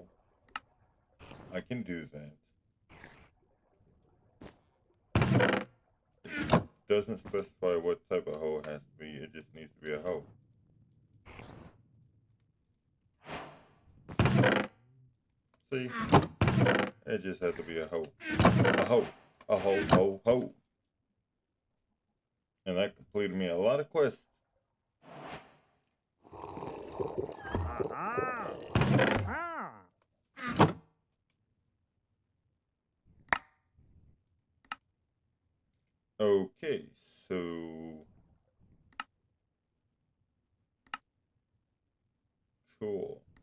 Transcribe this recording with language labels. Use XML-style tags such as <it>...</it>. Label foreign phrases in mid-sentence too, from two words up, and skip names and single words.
<en>I can do that. It doesn't specify what type of hoe it has to be, it just needs to be a hoe. See? It just had to be a hoe. A hoe. A hoe, hoe, hoe. And that completed me a lot of quests. Okay, so cool.</en>